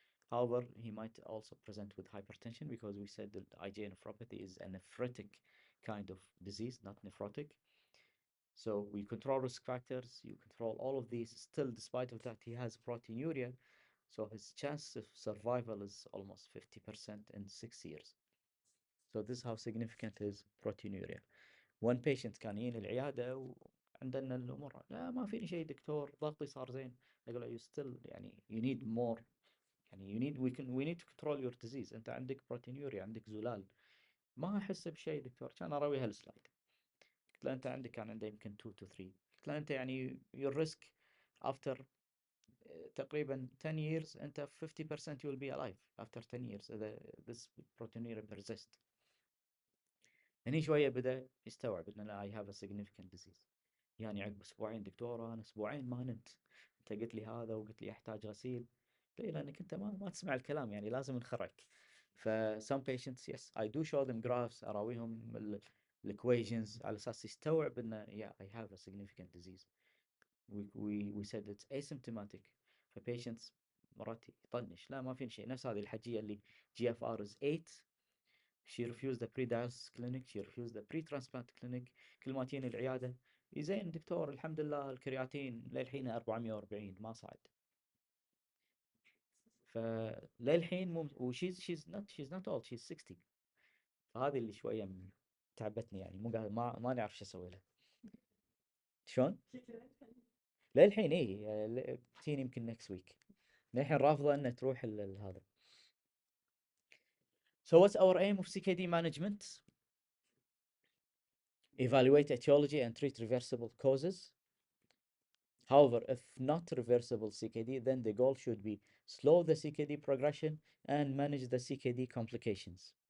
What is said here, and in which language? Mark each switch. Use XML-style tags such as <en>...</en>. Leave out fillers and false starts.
<en>However, he might also present with hypertension because we said that IgA nephropathy is a nephritic kind of disease, not nephrotic. So we control risk factors, you control all of these. Still, despite of that, he has proteinuria. So his chance of survival is almost 50% in 6 years. So this is how significant is proteinuria.</en> <ar>one patient كان يجيني العيادة وعندنا الأمور لا ما فيني شيء دكتور ضغطي صار زين أقول له</ar> <en>you still</en> <ar>يعني</ar> <en>you need more</en> <ar>يعني</ar> <en>you need we need to control your disease</en> <ar>أنت عندك proteinuria عندك زلال ما أحس بشيء دكتور كان أراوي هالسلايد قلت له أنت عندك كان عنده يمكن 2 to 3 قلت له أنت يعني</ar> <en>your risk after</en> <ar>تقريبا</ar> <en>10 years أنت 50% you will be alive after 10 years</en> <ar>إذا</ar> <en>this proteinuria persist.</en> <ar>هني شوية بدأ يستوعب إن لا</ar> <en>I have a significant disease.</en> <ar>يعني عقب أسبوعين دكتورة أنا أسبوعين ما نمت، أنت قلت لي هذا وقلت لي أحتاج غسيل. ليه؟ لأنك أنت ما تسمع الكلام، يعني لازم نخرك.</ar> <en>ف some patients yes I do show them graphs،</en> <ar>أراويهم</ar> <en>equations</en> <ar>على أساس يستوعب إنه</ar> <en>yeah I have a significant disease. we said it's asymptomatic. ف patients</en> <ar>مرات يطنش لا ما في شيء، نفس هذه الحجية اللي</ar> <en>GFR is 8 she refused the pre-dialysis clinic, she refused the pre-transplant clinic.</en> <ar>كل ما تجيني العيادة زين دكتور الحمد لله الكرياتين للحين 440 ما صعد. فللحين مو</ar> <en>she's not old she's 60.</en> <ar>فهذه اللي شوية تعبتني، يعني مو قاعد ما نعرف شو اسوي لها. شلون؟ للحين اي تجيني يمكن</ar> <en>next week.</en> <ar>للحين رافضة انها تروح هذا.</ar> <en>So what's our aim of CKD management? Evaluate etiology and treat reversible causes. However, if not reversible CKD, then the goal should be slow the CKD progression and manage the CKD complications.</en>